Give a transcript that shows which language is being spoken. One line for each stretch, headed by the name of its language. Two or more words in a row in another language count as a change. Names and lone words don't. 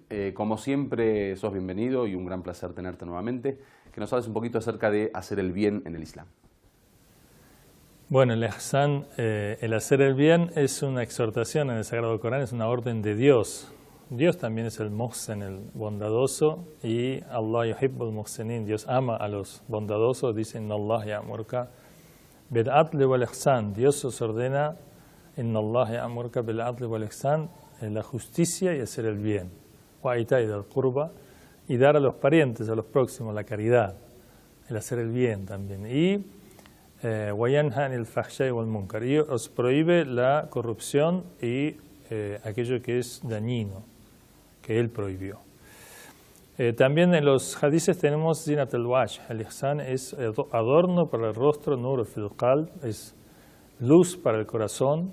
Spanish: Como siempre, sos bienvenido y un gran placer tenerte nuevamente. Que nos hables un poquito acerca de hacer el bien en el Islam. Bueno, el ihsan, el hacer el bien, es una exhortación en el Sagrado Corán, es una orden de Dios. Dios también es el muhsin, el bondadoso, y
Arabic: الله يحب المحسنين,
Spanish: Dios ama a los bondadosos, dice
Arabic: إن الله يأمرك بالعدل والإحسان,
Spanish: Dios os ordena
Arabic: إن الله يأمرك بالعدل والإحسان,
Spanish: la justicia y hacer el bien,
Arabic: وإيتاء ذي القربى,
Spanish: y dar a los parientes, a los próximos, la caridad, el hacer el bien también, y
Arabic: وينهى عن الفحشاء والمنكر,
Spanish: y os prohíbe la corrupción y aquello que es dañino, que él prohibió. También en los hadices tenemos
Arabic: زينة الوجه.
Spanish: El ihsan es adorno para el rostro,
Arabic: نور في القلب,
Spanish: es luz para el corazón.